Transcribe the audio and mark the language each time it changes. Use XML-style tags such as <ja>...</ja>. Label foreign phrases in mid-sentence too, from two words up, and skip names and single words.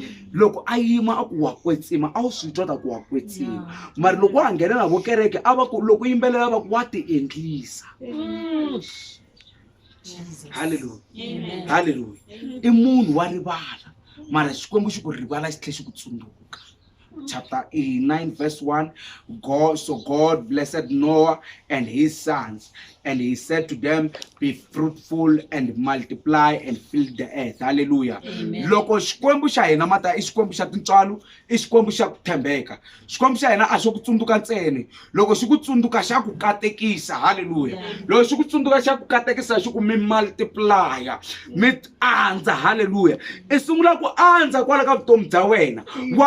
<ts>Loko a yima a ku wa kwetsima a wu swi twa ta ku wa kwetsima. Mara loko wa nghena na vo kereke a va ku loko yimbelela va ku wa ti endlisa. Hallelujah. Hallelujah. I munhu wa rivala. Mara Xikwembu xi ku rivala xi tlhe xi ku tsundzuka.</ts> <en>Chapter 9 verse 1. God blessed Noah and his sons, and he said to them, be fruitful and multiply and fill the earth. Hallelujah.</en> <ts>Loko Xikwembu xa hina mata I Xikwembu xa tintswalo, I Xikwembu xa ku tshembeka. Xikwembu xa hina a xo ku tsundzuka ntsena. Loko xi ku tsundzuka xa ku katekisa. Hallelujah. Loko xi ku tsundzuka xa ku katekisa xi ku mi multiplya, mi andza. Hallelujah. I sungula ku andza kwala ka vutomi bya wena.</ts>